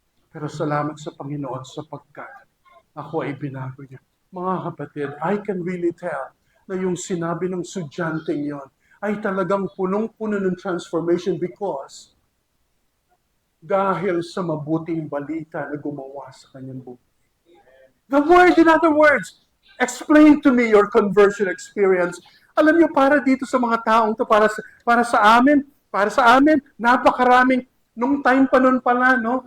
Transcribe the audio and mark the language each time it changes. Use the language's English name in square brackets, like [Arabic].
[Filipino] Pero salamat sa Panginoon sapagkat ako ay binago niya. Mga kapatid, [English] I can really tell [Filipino] na yung sinabi ng sudyanteng yon ay talagang punong-puno ng transformation because dahil sa mabuting balita na gumawa sa kanyang buhay. [English] The word, in other words, explain to me your conversion experience. [Filipino] Alam niyo, para dito sa mga taong to, para sa amin, napakaraming, nung time pa nun pala, no?